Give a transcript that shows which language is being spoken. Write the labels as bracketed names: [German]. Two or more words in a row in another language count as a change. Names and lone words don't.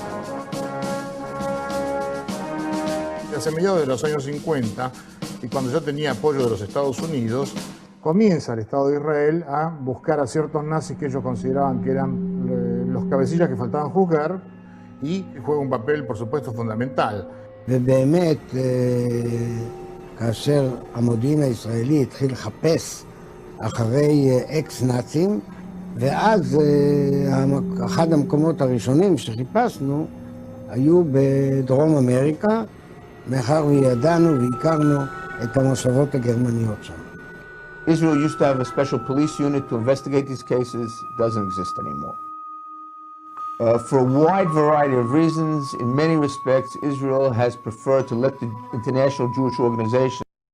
[Spanish] Hacia mediados de los años 50, y cuando ya tenía apoyo de los Estados Unidos, comienza el Estado de Israel a buscar a ciertos nazis que ellos consideraban que eran los cabecillas que faltaban juzgar, y juega un papel, por supuesto, fundamental. [Hebrew] ובאמת, כאשר המודיעין הישראלי התחיל לחפש אחרי אקס-נאצים, ואז אחד המקומות הראשונים שחיפשנו היו בדרום אמריקה, מאחר וידענו והכרנו את המושבות הגרמניות שם. [English] Israel used to have a special police unit to investigate these cases. Doesn't exist anymore. For a wide variety of reasons, in many respects, Israel has preferred to let the International Jewish Organization